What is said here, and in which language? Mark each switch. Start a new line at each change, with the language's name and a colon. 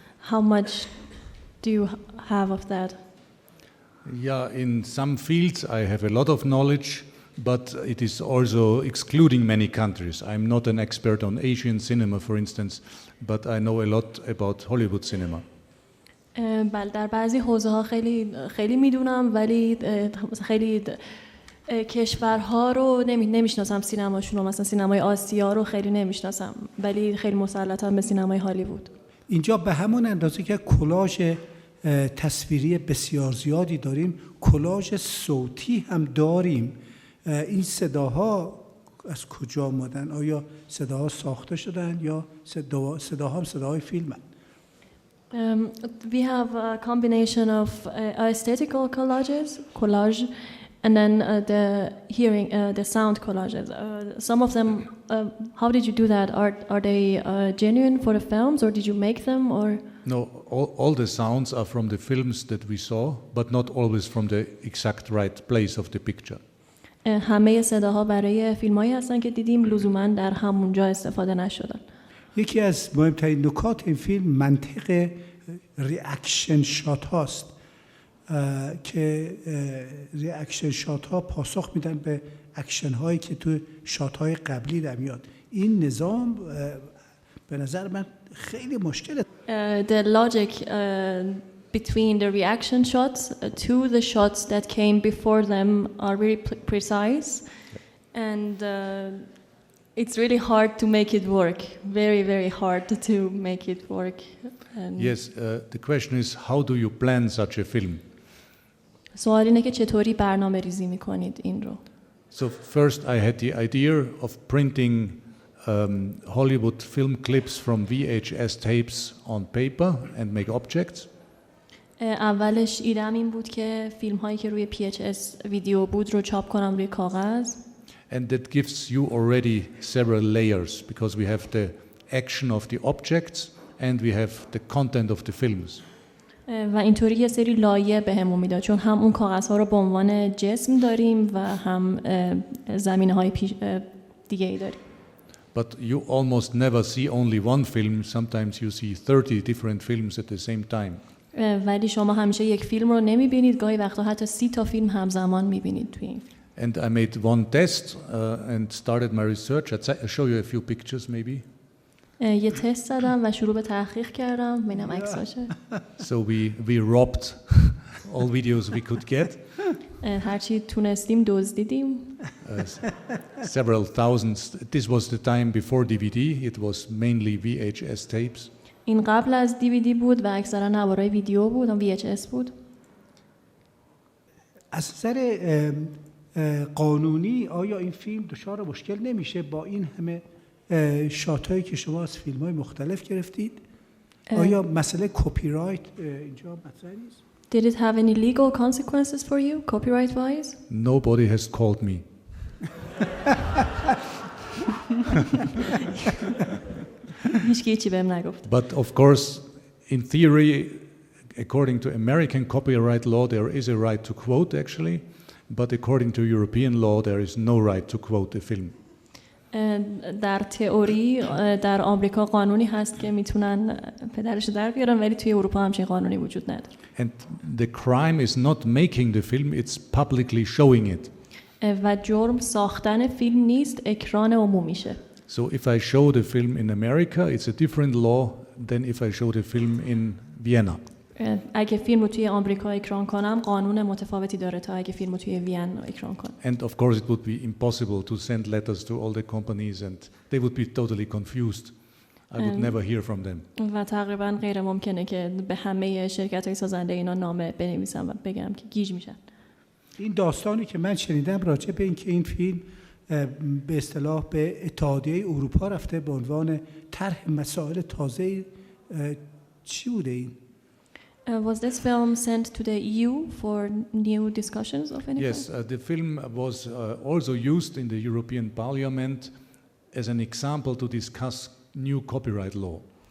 English: How much do you have of that? Yeah, in some fields I have a lot of knowledge, but it is also excluding many countries. I'm not an expert on Asian cinema, for instance, but I know a lot about Hollywood cinema.
Persian: بله، در بعضی حوزه ها خیلی میدونم، ولی خیلی کشورها رو نمیشناسم، سینماشون رو، مثلا سینمای آسیا رو خیلی نمیشناسم، ولی خیلی مسلطم به سینمای هالیوود. اینجا به همون اندازه که کلاژ تصویری بسیار زیادی داریم، کلاژ صوتی هم داریم. این صداها از کجا آمدن؟ آیا صداها ساخته شدن یا صداها هم صداهای فیلمن؟
English: We have a combination of aesthetical collage, and then the sound collages. Some of them, how did you do that? Are they genuine for the films, or did you make them, or? No, all the sounds are from the films that we saw, but not always from the exact right place of the picture.
Persian: همه صداها برای فیلمایی هستن که دیدیم، لزوما در همونجا استفاده نشدن. یکی از مهمترین نکات این فیلم منطق ریاکشن شات هاست که ریاکشن شات ها پاسخ میدن به اکشن هایی که تو شات های قبلی در میاد. این نظام به نظر من خیلی مشکله.
English: The logic between the reaction shots to the shots that came before them are really precise, and it's really hard to make it work. Very, very hard to make it work. Yes, the question is, how do you plan such a film?
Persian: سوال اینه که چطوری برنامه ریزی میکنید این رو.
English: So first I had the idea of printing Hollywood film clips from VHS tapes on paper and make objects.
Persian: اولش ایدم این بود که فیلم هایی که روی PHS ویدیو بود رو چاپ کنم روی کاغذ.
English: And that gives you already several layers because we have the action of the objects and we have the content of the films.
Persian: و اینطوری یه سری لایه بهمون میداد، چون هم اون کاغذها رو به عنوان جسم داریم و هم زمینه‌های دیگه ای داریم.
English: But you almost never see only one film. Sometimes you see 30 different films at the same time.
Persian: ولی شما همیشه یک فیلم رو نمیبینید، گاهی وقتا حتی 30 تا فیلم همزمان میبینید توی این.
English: And I made one test and started my research. I'll show you a few pictures maybe.
Persian: یه تست زدم و شروع به تحقیق کردم، ببینم عکساشه.
English: So we robbed all videos we could get.
Persian: هرچی تونستیم دزدیدیم.
English: Several thousands. This was the time before DVD. It was mainly VHS tapes.
Persian: این قبل از DVD بود و اکثرا نوارای ویدیو بود، هم VHS بود. از نظر قانونی آیا این فیلم دچار مشکل نمیشه با این همه شاتایی که شما از فیلم‌های مختلف گرفتید؟ آیا مسئله کپی رایت اینجا مطرح نیست؟
English: Did it have any legal consequences for you, copyright wise? Nobody has called me.
Persian: هیچکی چی بهم نگفت.
English: But of course, in theory, according to American copyright law, there is a right to quote actually, but according to European law, there is no right to quote a film.
Persian: در تئوری در آمریکا قانونی هست که میتونن پدرش در بیارن، ولی توی اروپا همچین قانونی وجود نداره.
English: And the crime is not making the film, it's publicly showing it.
Persian: و جرم ساختن فیلم نیست، اکران عمومیشه.
English: So if I show the film in America, it's a different law than if I show the film in Vienna.
Persian: اگه فیلم رو توی آمریکا اکران کنم قانون متفاوتی داره تا اگه فیلم رو توی وین اکران کنم.
English: And of course it would be impossible to send letters to all the companies and they would be totally confused. I would never hear from them.
Persian: و تقریبا غیر ممکنه که به همه شرکت‌های سازنده اینا نامه بنویسم و بگم که گیج میشن. این داستانی که من شنیدم راجع به اینکه این فیلم به اصطلاح به اتحادیه اروپا رفته به عنوان طرح مسائل تازه، چی بوده این؟
English: Was this film sent to the EU for new discussions of any kind? Yes, the film was also used in the European Parliament as an example to discuss new copyright law.